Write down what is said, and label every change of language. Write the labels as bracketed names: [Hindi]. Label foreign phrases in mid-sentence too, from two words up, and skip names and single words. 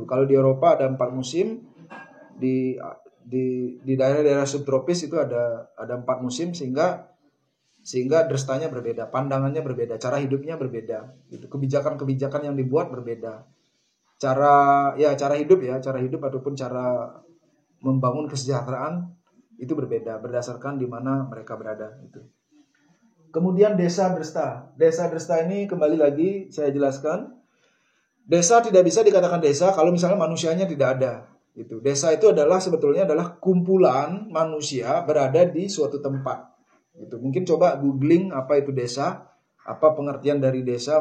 [Indonesian] Kalau di Eropa ada 4 musim, di daerah-daerah subtropis itu ada 4 musim sehingga drestanya berbeda, pandangannya berbeda, cara hidupnya berbeda. Gitu. Kebijakan-kebijakan yang dibuat berbeda. Cara hidup ataupun cara membangun kesejahteraan itu berbeda berdasarkan di mana mereka berada. Gitu. Kemudian desa dresta. Desa dresta ini kembali lagi saya jelaskan. Desa tidak bisa dikatakan desa kalau misalnya manusianya tidak ada. Gitu. Desa itu sebetulnya adalah kumpulan manusia berada di suatu tempat. Gitu. Mungkin coba googling apa itu desa, apa pengertian dari desa.